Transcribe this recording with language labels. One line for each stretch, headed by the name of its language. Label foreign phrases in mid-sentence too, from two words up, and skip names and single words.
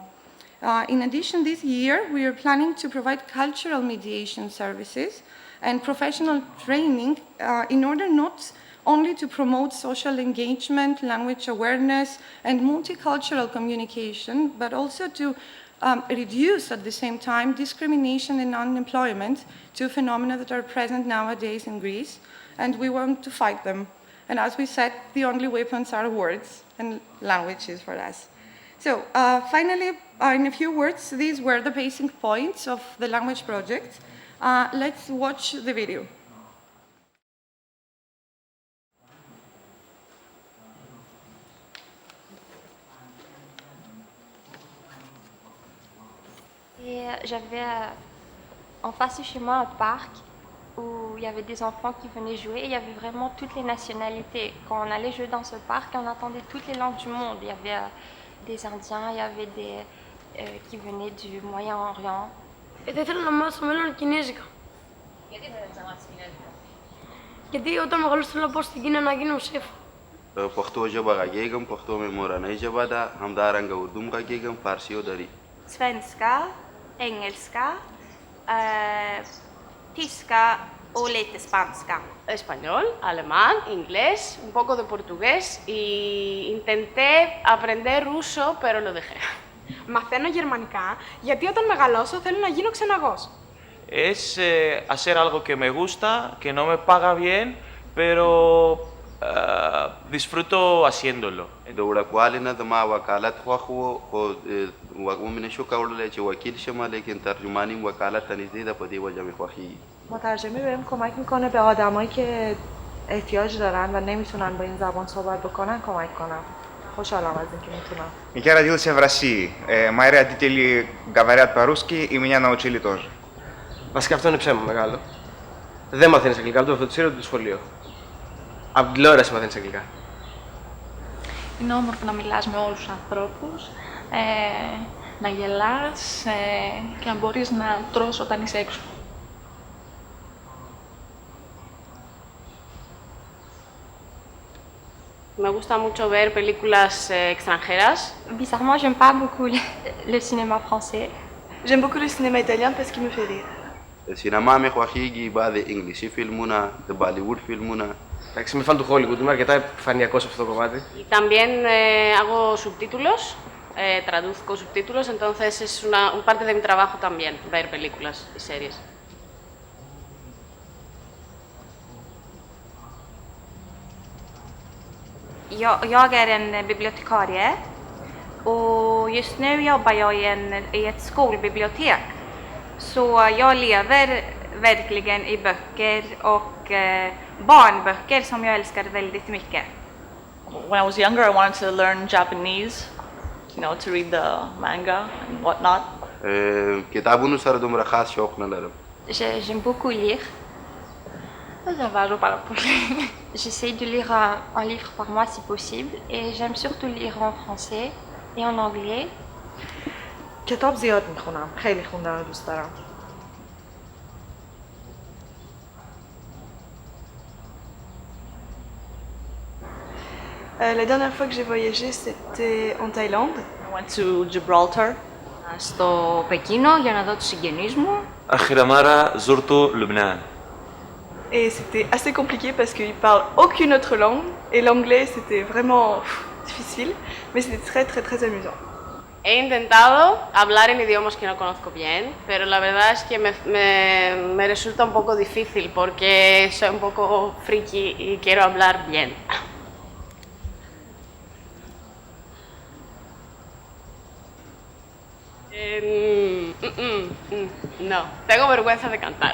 English: In addition, this year, we are planning to provide cultural mediation services and professional training in order not only to promote social engagement, language awareness, and multicultural communication, but also to reduce at the same time discrimination and unemployment, two phenomena that are present nowadays in Greece, and we want to fight them. And as we said, the only weapons are words, and languages for us. So finally, in a few words, these were the basic points of the language project. Let's watch the video.
French: Et j'avais en face de chez moi un parc où il y avait des enfants qui venaient jouer et il y avait vraiment toutes les nationalités. Quand on allait jouer dans ce parc, on entendait toutes les langues du monde. Il y avait des Indiens, il y avait des qui venaient du Moyen-Orient.
Greek: Θα ήθελα να μάθω μέλλον κινέζικα. Γιατί δεν θα μάθεις κινέζικα? Γιατί όταν μεγαλώσω θέλω να πάω στην Κίνα να γίνω σεφ.
Pashto: پښتو ژبه غږیږم پښتو مې مورنۍ ژبه ده همدارنګه اردو م غږیږم فارسي او دري
Swedish: Svenska, engelska, tyska, o lite spanska.
Spanish: Español, alemán, inglés, un poco de portugués y intenté aprender ruso, pero lo dejé.
Greek: Μαθαίνω γερμανικά, γιατί όταν μεγαλώσω θέλω να γίνω ξεναγός.
Spanish: Es hacer algo que me gusta, que no me paga bien, pero disfruto haciéndolo.
Pashto: دوړه کوالینه د ما وکالت خوښ و خو ومنه شو کولی چې وکیل شم لیکن ترجمانی وکالت ته نږدې ده په دې وجه مې خوښیږي.
Persian: مترجمی بهم کمک میکنه به آدمایی که احتیاج دارن و نمیتونن با این زبان صحبت بکنن کمک کنم. خوشحالم از اینکه میتونم.
Russian: Я родился в России. Мои родители говорят по-русски и меня научили тоже.
Greek: Βασικά αυτό είναι ψέμα μεγάλο. Δεν μαθαίνεις αγγλικά, το φροντιστήριο του σχολείο. Από την τηλεόραση μαθαίνεις αγγλικά. Είναι όμορφο να μιλάς με όλους τους ανθρώπους, να γελάς και να μπορείς να τρως όταν είσαι έξω.
Spanish: Me gusta mucho ver películas extranjeras.
French: Bizarrement, j'aime pas beaucoup le cinéma français. J'aime beaucoup le cinéma italien parce qu'il me fait rire.
Pashto: سینما مې خوښیږي بعد انګلیسي فلمونه د بالیوډ فلمونه.
Greek: Εντάξει, είμαι φαν του Hollywood, είμαι αρκετά επιφανειακός σε αυτό το κομμάτι.
Spanish: Y también hago subtítulos, traduzco subtítulos, entonces es un parte de mi trabajo también, ver películas y series.
Swedish: Jag är en bibliotekarie och just nu jobbar jag i ett skolbibliotek. Så jag lever verkligen i böcker och barnböcker som jag älskar väldigt mycket.
English: When I was younger, I wanted to learn Japanese, to read the manga and whatnot.
Pashto: کتابونو سره دومره خاص شوق نه لرم.
French: J'aime beaucoup lire.
Greek: Δεν διαβάζω πάρα πολύ.
French: J'essaie de lire un livre par mois si possible et j'aime surtout lire en français et en anglais.
Persian: کتاب زیاد میخونم. خیلی خوندن رو دوست دارم.
French: La dernière fois que j'ai voyagé, c'était en Thaïlande.
English: I went to Gibraltar.
Greek: Στο Πεκίνο για να δω τους συγγενείς μου.
Arabic: آخر مرة زرت لبنان.
French: Et c'était assez compliqué parce qu'ils parlent aucune autre langue et l'anglais c'était vraiment difficile, mais c'était très très très amusant.
Spanish: He intentado hablar en idiomas que no conozco bien, pero la verdad es que me resulta un poco difícil porque soy un poco friki y quiero hablar bien. No, tengo vergüenza de cantar.